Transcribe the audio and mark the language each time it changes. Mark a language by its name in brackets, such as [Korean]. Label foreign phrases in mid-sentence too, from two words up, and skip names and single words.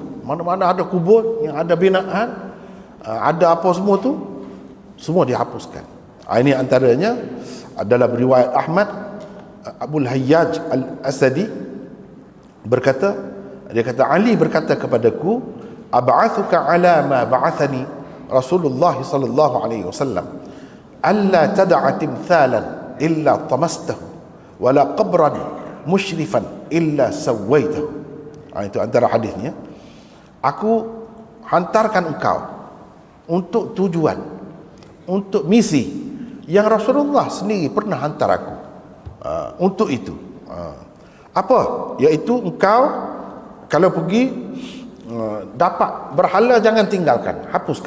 [Malay] Mana-mana ada kubur yang ada binaan, ada apa semua tu, semua dihapuskan. Ini antaranya dalam riwayat Ahmad Abul Hayyaj Al-Asadi berkata, dia kata, Ali berkata kepadaku, [Arabic] أبعثك على ما بعثني رسول الله صلى الله عليه وسلم ألا تدع تمثالا إلا طمسته ولا قبرا مشرفا إلا سويته. [Malay] Itu antara hadisnya. Aku hantarkan engkau untuk tujuan, untuk misi yang Rasulullah sendiri pernah hantar aku untuk itu. Apa? Iaitu engkau kalau pergi dapat berhala, jangan tinggalkan, hapuskan.